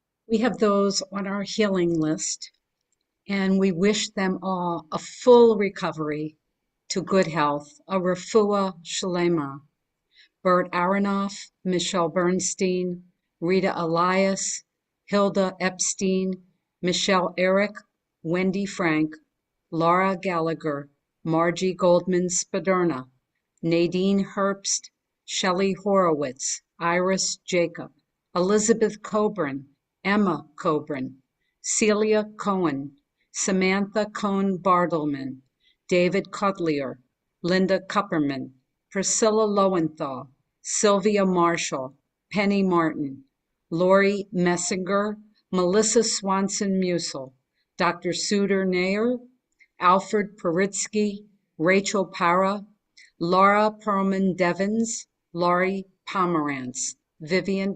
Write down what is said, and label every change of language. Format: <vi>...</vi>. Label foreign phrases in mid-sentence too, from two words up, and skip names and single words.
<en>We have those on our healing list, and we wish them all a full recovery to good health, a</en> <he>רפואה שלמה.</he> <en>Bert Aronoff, Michelle Bernstein, Rita Elias, Hilda Epstein, Michelle Eric, Wendy Frank, Laura Gallagher, Margie Goldman Spaderna, Nadine Herbst, Shelley Horowitz, Iris Jacob, Elizabeth Coburn, Emma Coburn, Celia Cohen, Samantha Cohn Bartleman, David Cutlier, Linda Kupperman, Priscilla Lowenthal, Sylvia Marshall, Penny Martin, Lori Messinger, Melissa Swanson Musel, Dr. Suder Nair, Alfred Paritsky, Rachel Para, Laura Perlman Devens, Laurie Pomerantz, Vivian</en>